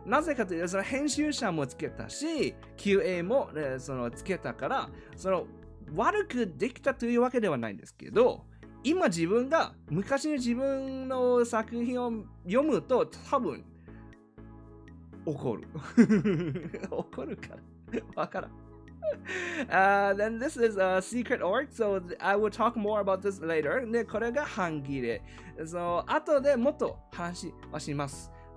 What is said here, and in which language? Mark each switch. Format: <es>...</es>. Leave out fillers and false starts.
<ja>なぜかというと、その編集者もつけたし、QA も、そのつけたから、その悪くできたというわけではないんですけど、今自分が昔の自分の作品を読むと多分怒る。怒るから。わからん。</ja> <en>Then this is a secret org, so I will talk more about this later.</en> <ja>で、これが半切れ。後でもっと話はします。</ja>